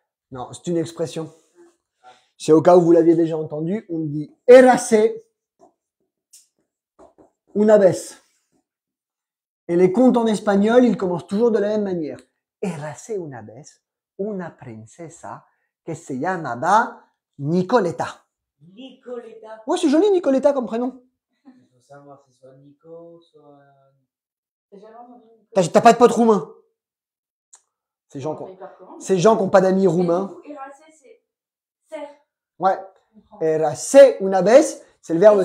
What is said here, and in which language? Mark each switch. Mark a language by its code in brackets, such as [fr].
[fr] Non, c'est une expression. C'est au cas où vous l'aviez déjà entendu, on dit [es] érase una vez. [fr] Et les contes en espagnol, ils commencent toujours de la même manière. [es] Érase una vez una princesa que se llamaba Nicoleta. Nicoleta. [fr] Ouais, c'est joli Nicoleta comme prénom. Il faut savoir si c'est soit Nico, soit. T'as jamais entendu T'as pas de pote roumain. Ces gens qui n'ont pas d'amis roumains. Du coup, érasé, c'est ser. Ouais. [es] Érase una vez, [fr] c'est le verbe